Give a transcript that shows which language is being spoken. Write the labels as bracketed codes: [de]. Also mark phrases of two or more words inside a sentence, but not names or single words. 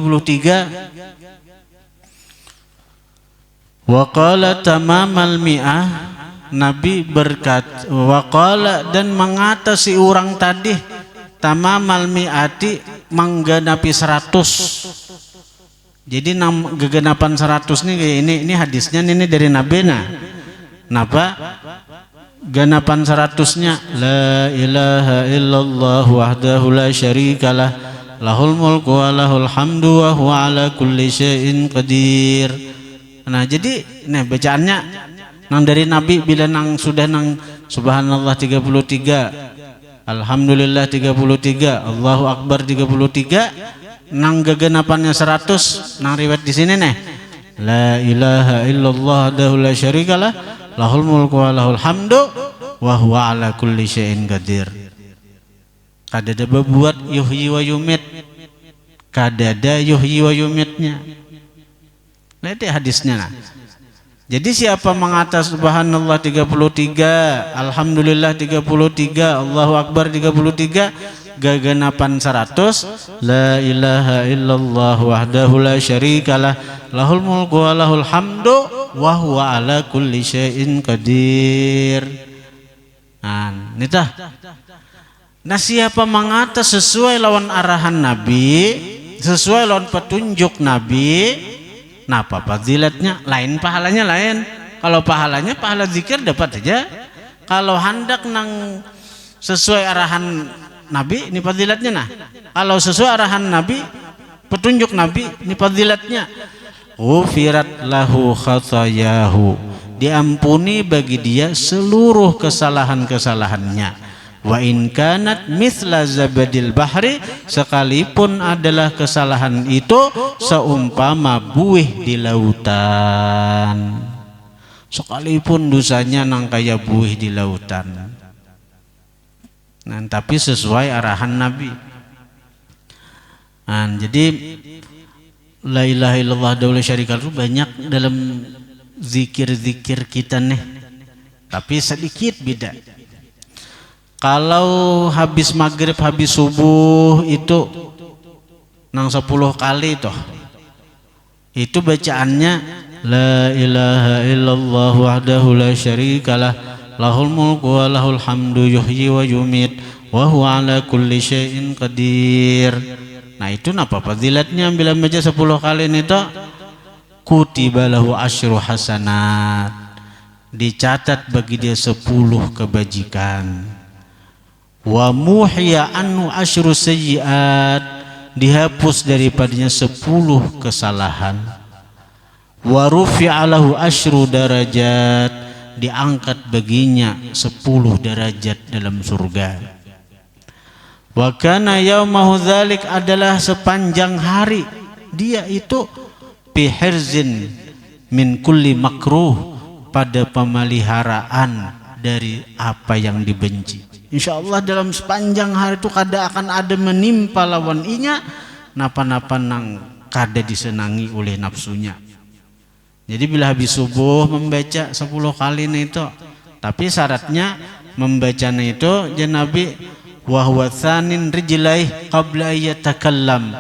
[ar] وقال تمام المائة, [bjn] Nabi berkata, waqala dan mengatasi orang tadi [ar] تمام المائة [bjn] menggenapi 100. Jadi gegenapan 100 nih ini hadisnya ini dari Nabi nah. Napa? Genapan 100-nya [ar] لا إله إلا الله وحده لا شريك له له الملك وله الحمد وهو على كل شيء قدير. [bjn] Nah, jadi nih bacaannya nang dari Nabi bila nang sudah nang subhanallah 33, alhamdulillah 33, [ar] الله أكبر [bjn] 33, nang gegenapannya 100 nang riwayat di sini nih. [ar] لا إله إلا الله وحده لا شريك له له الملك وله الحمد وهو على كل شيء قدير. [bjn] Kadada berbuat [ar] يحيي ويميت. [bjn] Kadada [ar] يحيي ويميت. [bjn] Nah itu hadisnya nah. Jadi siapa mengatas [ar] سبحان الله 33، الحمد لله 33، الله أكبر 33, gegenapan 100, لا إله إلا الله وحده لا شريك له له الملك وله الحمد وهو على كل شيء قدير. [bjn] Nah, nitah. Nah, siapa mengatas sesuai lawan arahan Nabi, sesuai lawan petunjuk Nabi, napa fadilatnya lain, pahalanya lain. Kalau pahalanya pahala zikir dapat saja. Kalau hendak nang sesuai arahan Nabi ini fadilatnya nah. Kalau sesuai arahan Nabi, petunjuk Nabi ini fadilatnya. [ar] غفرت له خطاياه, [bjn] diampuni bagi dia seluruh kesalahan-kesalahannya. [ar] وإن كانت مثل زبد البحر, [bjn] sekalipun adalah kesalahan itu seumpama buih di lautan. Sekalipun dosanya nang kaya buih di lautan. Nah, tapi sesuai arahan Nabi. Nah, jadi [ar] لا إله إلا الله وحده لا شريك له [bjn] itu banyak dalam zikir-zikir kita nih. Tapi sedikit beda. Kalau habis maghrib, habis subuh itu nang 10 kali toh. Itu bacaannya [ar] لا إله إلا الله وحده لا شريك له له الملك وله الحمد يحيي ويميت وهو على كل شيء قدير. [bjn] Nah itu napa fadilatnya bila baca 10 kali ini toh? [ar] كتب له عشر حسنات, [bjn] dicatat bagi dia 10 kebajikan. [ar] ومحيت عنه عشر سيئات, [bjn] dihapus daripadanya 10 kesalahan. [ar] ورفع له عشر درجات, [bjn] diangkat baginya 10 derajat dalam surga. [ar] وكان يومه ذلك, [bjn] adalah sepanjang hari dia itu [ar] بحرز من كل مكروه, [bjn] pada pemeliharaan dari apa yang dibenci. [ar] إن شاء الله [bjn] dalam sepanjang hari itu kada akan ada menimpa lawan inya napa-napa nang kada disenangi oleh nafsunya. Jadi bila habis subuh membaca 10 kali itu, tapi syaratnya membacanya itu Nabi [ar] وهو ثان رجليه قبل يتكلم.